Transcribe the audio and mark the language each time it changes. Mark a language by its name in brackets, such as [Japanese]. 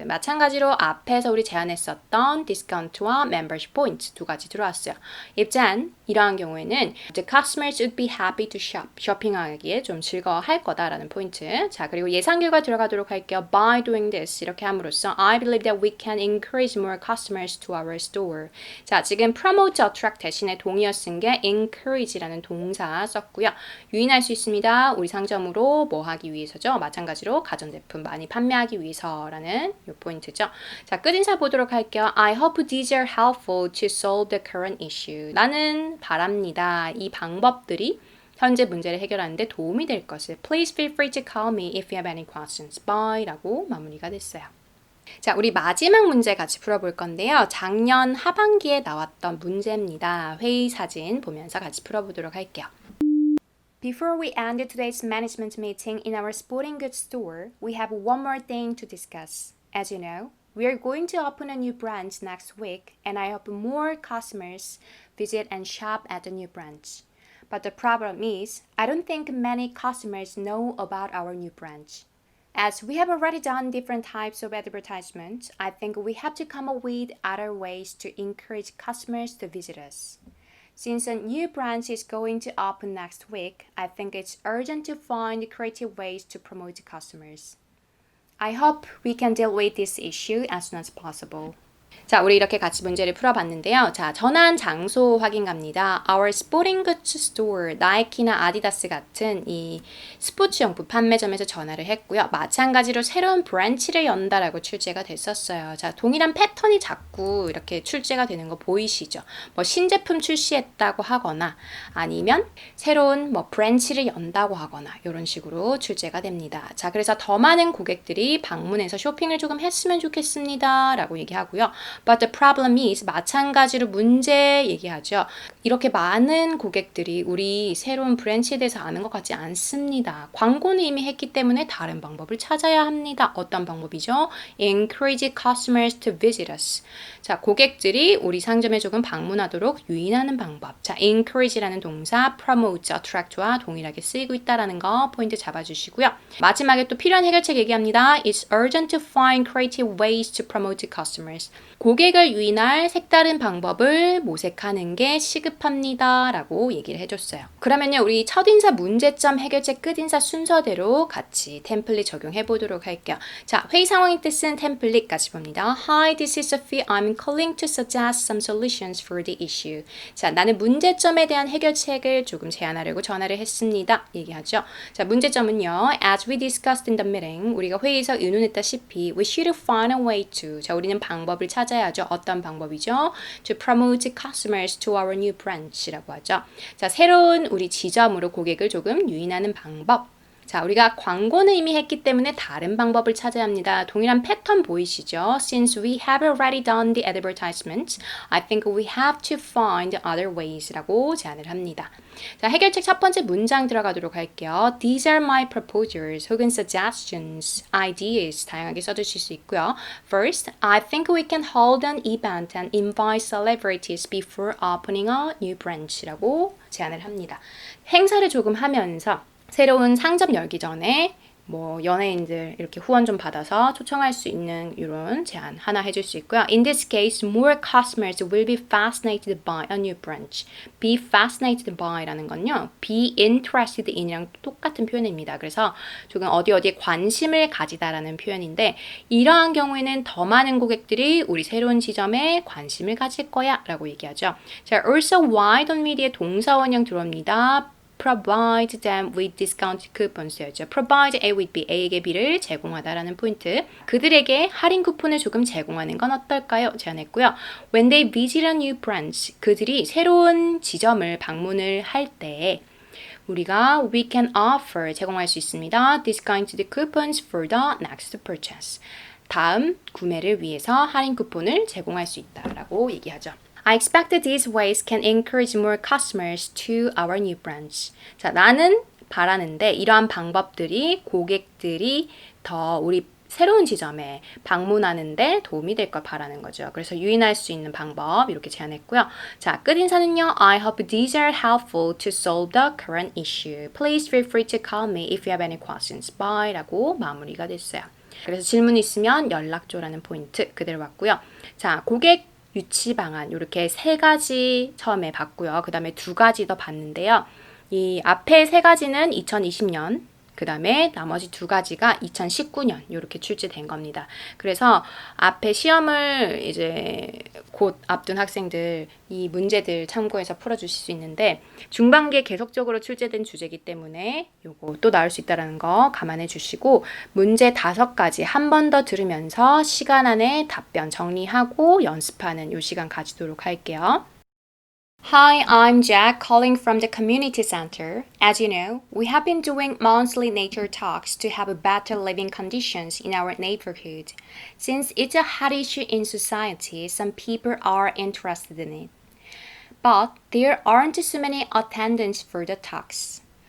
[Korean] 마찬가지로 앞에서 우리 제안했었던 디스카운트와 membership points 두 가지 들어왔어요. 입장 이러한 경우에는 [English] the customers would be happy to shop. [Korean] 쇼핑하기에 좀 즐거워할 거다라는 포인트. 자, 그리고 예상 결과 들어가도록 할게요. [English] By doing this [Korean] 이렇게 함으로써 [English] I believe that we can encourage more customers to our store. [Korean] 자, 지금 promote, attract 대신에 동의어 쓴 게 encourage라는 동사 썼고요. 유인할 수 있습니다. 우리 상점으로 뭐 하기 위해서죠? 마찬가지로 가전제품 많이 판매하기 위해서라는 이 포인트죠. 자, 끝인사 보도록 할게요. [English] I hope these are helpful to solve the current issue. [Korean] 나는 바랍니다. 이 방법들이 현재 문제를 해결하는데 도움이 될 것을. [English] Please feel free to call me if you have any questions. [Korean] Bye 라고 마무리가 됐어요. 자, 우리 마지막 문제 같이 풀어볼 건데요. 작년 하반기에 나왔던 문제입니다. 회의 사진 보면서 같이 풀어보도록 할게요. [English] Before we end today's management meeting in our sporting goods store, we have one more thing to discuss. As you know, we are going to open a new branch next week, and I hope more customers visit and shop at the new branch. But the problem is, I don't think many customers know about our new branch. As we have already done different types of advertisements, I think we have to come up with other ways to encourage customers to visit us. Since a new branch is going to open next week, I think it's urgent to find creative ways to promote customers. I hope we can deal with this issue as soon as possible. [Korean] 자, 우리 이렇게 같이 문제를 풀어봤는데요. 자, 전환 장소 확인 갑니다. [English] Our sporting goods store, [Korean] 나이키나 아디다스 같은 이 스포츠용품 판매점에서 전화를 했고요. 마찬가지로 새로운 브랜치를 연다라고 출제가 됐었어요. 자, 동일한 패턴이 자꾸 이렇게 출제가 되는 거 보이시죠? 뭐 신제품 출시했다고 하거나 아니면 새로운 뭐 브랜치를 연다고 하거나 이런 식으로 출제가 됩니다. 자, 그래서 더 많은 고객들이 방문해서 쇼핑을 조금 했으면 좋겠습니다. 라고 얘기하고요. [English] But the problem is [Korean] 마찬가지로 문제 얘기하죠. 이렇게 많은 고객들이 우리 새로운 브랜치에 대해서 아는 것 같지 않습니다. 광고는 이미 했기 때문에 다른 방법을 찾아야 합니다. 어떤 방법이죠? [English] Encourage customers to visit us. [Korean] 자, 고객들이 우리 상점에 조금 방문하도록 유인하는 방법. 자, encourage라는 동사 promote, attract와 동일하게 쓰이고 있다는 거 포인트 잡아주시고요. 마지막에 또 필요한 해결책 얘기합니다. [English] It's urgent to find creative ways to promote customers. [Korean] 고객을 유인할 색다른 방법을 모색하는 게 시급합니다. 라고 얘기를 해줬어요. 그러면요, 우리 첫인사 문제점 해결책 끝인사 순서대로 같이 템플릿 적용해 보도록 할게요. 자, 회의 상황의 뜻은 템플릿 같이 봅니다. [English] Hi, this is Sophie. I'm calling to suggest some solutions for the issue. [Korean] 자, 나는 문제점에 대한 해결책을 조금 제안하려고 전화를 했습니다. 얘기하죠. 자, 문제점은요. [English] As we discussed in the meeting, [Korean] 우리가 회의에서 의논했다시피 [English] we should find a way to. [Korean] 자, 우리는 방법을 찾아야죠. 어떤 방법이죠? [English] To promote customers to our new branch [Korean] 라고 하죠. 자, 새로운 우리 지점으로 고객을 조금 유인하는 방법. 자, 우리가 광고는 이미 했기 때문에 다른 방법을 찾아야 합니다. 동일한 패턴 보이시죠? [English] Since we have already done the advertisement, I think we have to find other ways [Korean] 라고 제안을 합니다. 자, 해결책 첫 번째 문장 들어가도록 할게요. [English] These are my proposals 혹은 suggestions, ideas [Korean] 다양하게 써주실 수 있고요. [English] First, I think we can hold an event and invite celebrities before opening a new branch [Korean] 라고 제안을 합니다. 행사를 조금 하면서 새로운 상점 열기 전에 뭐 연예인들 이렇게 후원 좀 받아서 초청할 수 있는 이런 제안 하나 해줄 수 있고요. [English] In this case, more customers will be fascinated by a new branch. Be fascinated by [Korean] 라는 건요. be interested in이랑 똑같은 표현입니다. 그래서 조금 어디에 관심을 가지다라는 표현인데 이러한 경우에는 더 많은 고객들이 우리 새로운 지점에 관심을 가질 거야 라고 얘기하죠. 자, [English] also why don't we [Korean] 의 동사 원형 들어옵니다. [English] provide them with discount coupons였죠. provide A with B, [Korean] A에게 B를 제공하다라는 포인트. 그들에게 할인 쿠폰을 조금 제공하는 건 어떨까요? 제안했고요. [English] When they visit a new branch, [Korean] 그들이 새로운 지점을 방문을 할 때 우리가 [English] we can offer [Korean] 제공할 수 있습니다. [English] discounted coupons for the next purchase. [Korean] 다음 구매를 위해서 할인 쿠폰을 제공할 수 있다라고 얘기하죠. [English] I expect that these ways can encourage more customers to our new branch. [Korean] 자, 나는 바라는데 이러한 방법들이 고객들이 더 우리 새로운 지점에 방문하는데 도움이 될 걸 바라는 거죠. 그래서 유인할 수 있는 방법 이렇게 제안했고요. 자, 끝인사는요. [English] I hope these are helpful to solve the current issue. Please feel free to call me if you have any questions. [Korean] Bye 라고 마무리가 됐어요. 그래서 질문 있으면 연락 줘라는 포인트 그대로 왔고요. 자, 고객 유치 방안 이렇게 3가지 처음에 봤고요. 그 다음에 2가지 더 봤는데요. 이 앞에 3가지는 2020년, 그 다음에 나머지 2가지가 2019년 이렇게 출제된 겁니다. 그래서 앞에 시험을 이제 곧 앞둔 학생들 이 문제들 참고해서 풀어주실 수 있는데 중반기에 계속적으로 출제된 주제이기 때문에 요거 또 나올 수 있다는 거 감안해 주시고 문제 5가지 한 번 더 들으면서 시간 안에 답변 정리하고 연습하는 요 시간 가지도록 할게요. [English] Hi, I'm Jack calling from the community center. As you know, we have been doing monthly nature talks to have better living conditions in our neighborhood. Since it's a hot issue in society, some people are interested in it. But there aren't so many attendants for the talks.